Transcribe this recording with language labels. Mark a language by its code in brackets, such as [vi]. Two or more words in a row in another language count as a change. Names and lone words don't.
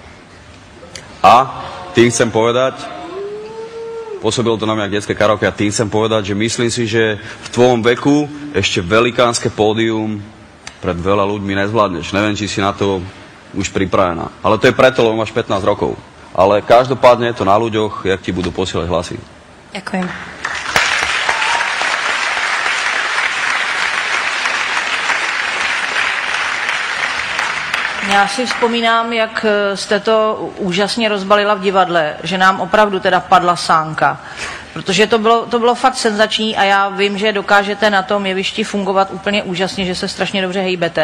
[sk] A tým chcem povedať, pôsobilo to na mňa jak detské karaoke, a tým chcem povedať, že myslím si, že v tvojom veku ešte velikánske pódium pred veľa ľuďmi nezvládneš. Neviem, či si na to už pripravená. Ale to je preto, lebo máš 15 rokov. Ale každopádne je to na ľuďoch, jak ti budú posielať hlasy. Ďakujem. [cs] Já si vzpomínám, jak jste to úžasně rozbalila v divadle, že nám opravdu teda padla sánka. Protože to bylo fakt senzační a já vím, že dokážete na tom jevišti fungovat úplně úžasně, že se strašně dobře hejbete.